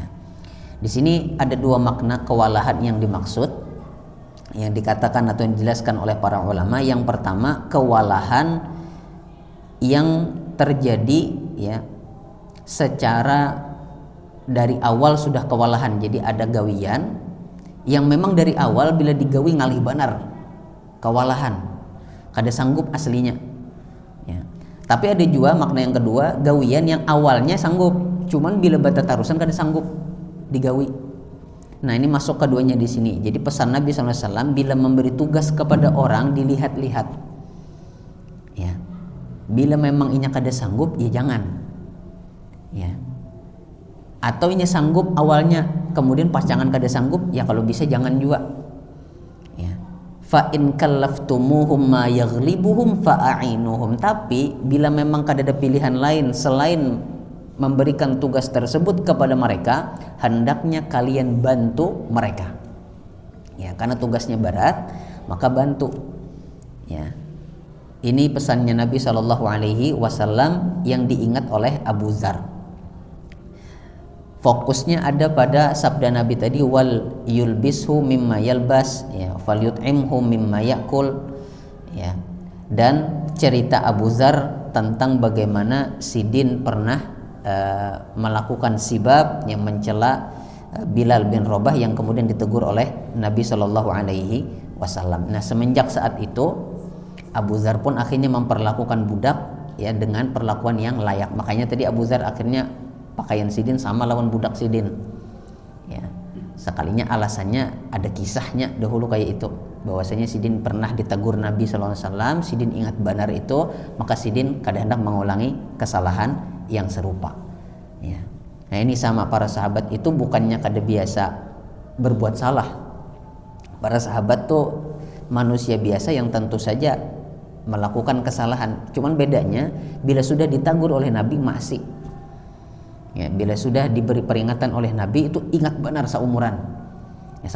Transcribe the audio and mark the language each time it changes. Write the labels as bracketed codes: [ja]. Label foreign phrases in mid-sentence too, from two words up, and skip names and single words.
[id] Di sini ada dua makna kewalahan yang dimaksud, yang dikatakan atau yang dijelaskan oleh para ulama. Yang pertama, kewalahan yang terjadi ya secara dari awal sudah kewalahan. Jadi ada gawian yang memang dari awal [bjn] bila digawi ngalih banar, [id] kewalahan, kada sanggup aslinya ya. Tapi ada juga makna yang kedua, gawian yang awalnya sanggup, cuman [bjn] bila bata tarusan kada sanggup digawi. [id] Nah, ini masuk keduanya di sini. Jadi pesan Nabi SAW, bila memberi tugas kepada orang dilihat-lihat ya. [bjn] Bila memang inya kada sanggup, ya jangan ya. [id] Atau inya sanggup awalnya, kemudian pasangan kada sanggup, ya kalau bisa jangan juga ya. [ar] Fa in kallaftumuhum ma yaghlibuhum fa'ainuhum, [id] tapi bila memang kada ada pilihan lain selain memberikan tugas tersebut kepada mereka, hendaknya kalian bantu mereka ya. Karena tugasnya berat, maka bantu ya. Ini pesannya Nabi SAW yang diingat oleh Abu Dzar. Fokusnya ada pada sabda Nabi tadi, [ar] wal yulbishu mimma yalbas ya, falyut'imhu mimma yakul ya. [id] Dan cerita Abu Dzar tentang bagaimana Sidin pernah melakukan sibab yang mencela Bilal bin Rabah yang kemudian ditegur oleh Nabi SAW. Nah, semenjak saat itu Abu Dzar pun akhirnya memperlakukan budak ya dengan perlakuan yang layak. Makanya tadi Abu Dzar akhirnya pakaian Sidin sama lawan budak Sidin ya. Sekalinya alasannya ada kisahnya dahulu kayak itu, bahwasanya Sidin pernah ditegur Nabi SAW, Sidin ingat benar itu, maka Sidin kadang-kadang mengulangi kesalahan yang serupa ya. Nah, ini sama para sahabat itu bukannya kada biasa berbuat salah. Para sahabat tuh manusia biasa yang tentu saja melakukan kesalahan, cuman bedanya bila sudah ditegur oleh Nabi masih ya, bila sudah diberi peringatan oleh Nabi itu ingat benar seumuran ya.